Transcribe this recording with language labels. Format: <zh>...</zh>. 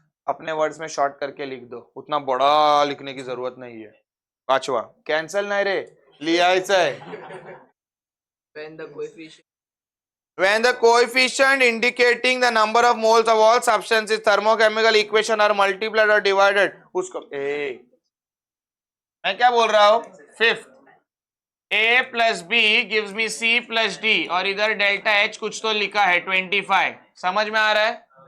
<hi>अपने वर्ड्स में शॉर्ट करके लिख दो, उतना बड़ा लिखने की जरूरत नहीं है। पांचवा, कैंसल नहीं रे,</hi> <mr>लिहायचं है।</mr> <en>when the coefficient When the coefficient indicating the number of moles of all substances thermochemical equation are multiplied or divided,</en> <hi>उसको मैं क्या बोल रहा हूं? Fifth, A plus B gives मी C plus D, और इधर डेल्टा H कुछ तो लिखा है 25। समझ में आ रहा है?</hi>